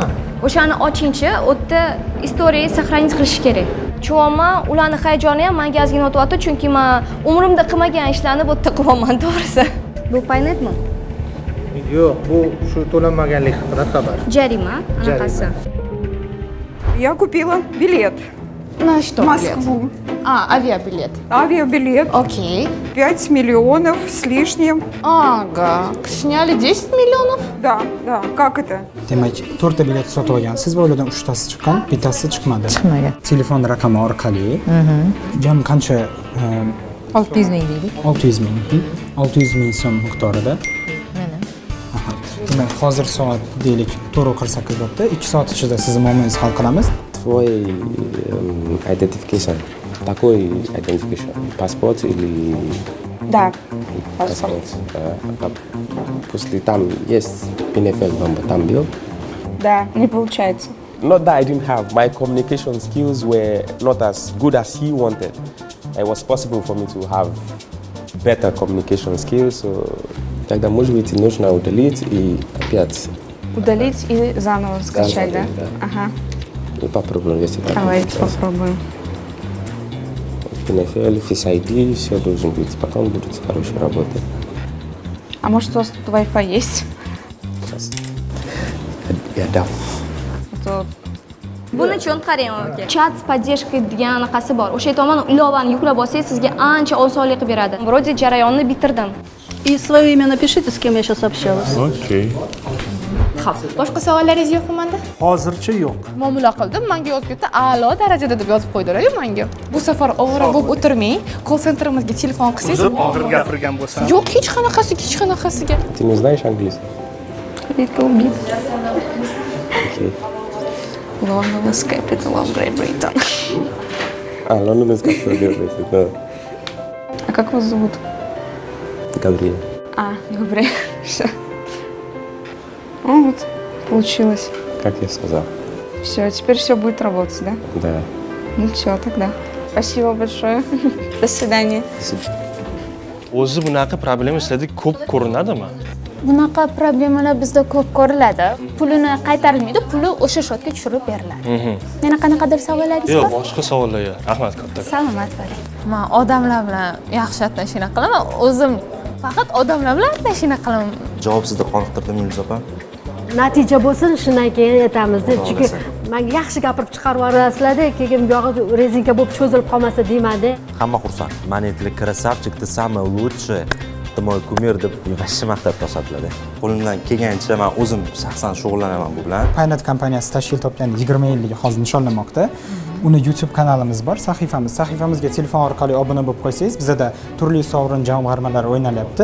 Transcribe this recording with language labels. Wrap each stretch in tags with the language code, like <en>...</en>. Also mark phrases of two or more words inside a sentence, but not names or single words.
<uz>O'shani ochingchi, u yerda istoriyangizni saqlanish qilish kerak. Tushunman, ularning hayajoni ham menga ozgina o'tyapti, chunki men umrimda qilmagan ishlarni bu yerda qilyapman, to'g'risi. Bu paynetmi? Yo'q, bu shu to'lanmaganlik haqida xabar. Jarima, anaqasi.</uz> <ru>Я купила билет. На что? В Москву. Авиабилет. Авиабилет. Окей. 5 миллионов с лишним. Ага. Sняли 10 миллионов? Да, да. Как это?</ru> <uz>Demak, 4 ta bilet sotib olgansiz va ulardan 3 tasi chiqqan, bittasi chiqmadi. Chiqmagan. Telefon raqami orqali. Jami qancha? 600 ming deylik. 600 ming. 600 ming so'm miqdorida. Mana. Demak, hozir soat deylik 4:48 bo'libdi. 2 soat ichida sizni muammongizni hal qilamiz.</uz> <ru>Твой identification. Такой identification. Паспорт или... Да. Паспорт. После там есть ПНФЛ number, там был? Да, не получается.</ru> <en>Not that I didn't have. My communication skills were not as good as he wanted. It was possible for me to have better communication skills. So,</en> <ru>тогда, может быть, нужно удалить и опять. Удалить и заново скачать, да? Ага. И попробуем, если так. Давайте попробуем. ПНФЛ, Face ID, все должен быть. Потом будет хорошая работа. А может у вас тут Wi-Fi есть? Сейчас. Я дам.</ru> <uz>Buni uchun qarang aka. Chat</uz> <ru>с поддержкой</ru> <uz>degan anaqasi bor. O'sha tomon ilovani yuklab olsangiz, sizga ancha osonlik qilib beradi. Вроде jarayonni bitirdim.</uz> <ru>И свое имя напишите, с кем я сейчас общалась. Okey.</ru> <uz>Xo'p, boshqa savollaringiz yo'qmi menda? Hozircha yo'q. Muomala qildim, menga yozib ketdi, a'lo darajada deb yozib qo'ydilar-yu menga. Bu safar ovora bo'lib o'tirmay, call centrimizga telefon qilsangiz. O'zim og'ir gapirgan bo'lsam. Yo'q, hech qanaqasiga.</uz> <ru>Ты не знаешь английский?</ru> <en>Little bit.</en> <ru>Окей.</ru> <en>London is capital of Great Britain.</en> <ru>Лондон из Габриэль, да. А как вас зовут? Габриэль. Габриэль. Все. Вот, получилось. Как я сказал? Все, теперь все будет работать, да? Да. Ну все, тогда. Спасибо большое. До свидания.</ru> <uz>O'zi bunaqa problema sizlarda ko'p ko'rinadimi? Bunaqa problemalar bizda ko'p ko'riladi. Pulini qaytarilmaydi, puli o'sha shotga tushirib beriladi. Yana qanaqadir savollaringiz Yo'q, bor? boshqa savollar yo'q. Rahmat katta. Salomat bo'ling. Men odamlar bilan yaxshi atashina qilaman. O'zim faqat odamlar bilan atashina qilaman. Javob sizni qoniqtirdimi Yulduz opa? Natija bo'lsin, shundan keyin aytamizda. Chunki menga yaxshi gapirib chiqarib yuborasizlar-da, keyin bu yog'i rezinka bo'lib cho'zilib qolmasa deymadi. Hamma xursand. Manetli krasavchik,</uz> <ru>ты самый лучший. Ты мой кумир</ru> <uz>deb vashshi maqtab ko'rsatdilar. Qo'limdan kelgancha men o'zim shaxsan shug'ullanaman bu bilan. Paynet kompaniyasi tashkil topgan 20 yilligi hozir nishonlanmoqda. Uni YouTube kanalimiz bor, sahifamiz. Sahifamizga telefon orqali obuna bo'lib qo'ysangiz, bizda turli sovrin jamg'armalar o'ynalyapti.</uz>